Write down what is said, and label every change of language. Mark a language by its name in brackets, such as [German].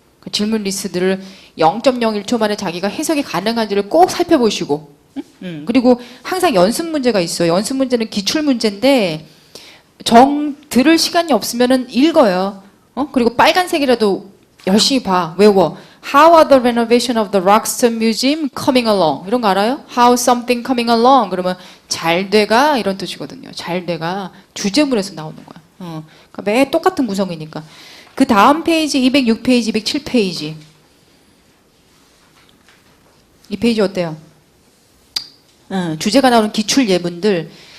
[Korean] 그 질문 리스트들을 0.01초 만에 자기가 해석이 가능한지를 꼭 살펴보시고 그리고 항상 연습 문제가 있어요. 연습 문제는 기출 문제인데 들을 시간이 없으면 읽어요. 그리고 빨간색이라도 열심히 봐. 외워. [English] How are the renovation of the Roxton Museum coming along? [Korean] 이런 거 알아요? [English] How something coming along? [Korean] 그러면 잘 돼가 이런 뜻이거든요. 잘 돼가 주제문에서 나오는 거야. 그러니까 매 똑같은 구성이니까. 그 다음 페이지 206페이지, 207페이지. 이 페이지 어때요? 주제가 나오는 기출 예문들.